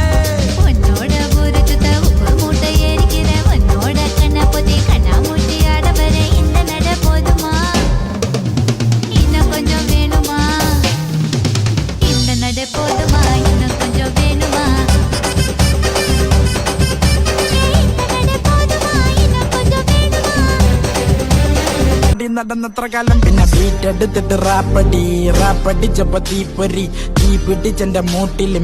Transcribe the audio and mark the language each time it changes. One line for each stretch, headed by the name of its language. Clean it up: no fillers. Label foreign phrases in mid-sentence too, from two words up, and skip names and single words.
Tamil: உன்னோட ஒரு சுத்த உப்பு மூட்டை ஏறிக்கிற உன்னோட கண்ண பொதி கண்ணா மூட்டி ஆட வர இந்த நட போதுமா இன்னும் கொஞ்சம் வேணுமா இந்த நட போதுமா இன்னும் கொஞ்சம் வேணுமா
Malayalam: നടന്നത്ര കാലം പിന്നെ ബീറ്റെടുത്തിട്ട് റാപ്പടിച്ചപ്പോ തീപ്പൊരി തീ പിടിച്ചെന്റെ മൂട്ടിൽ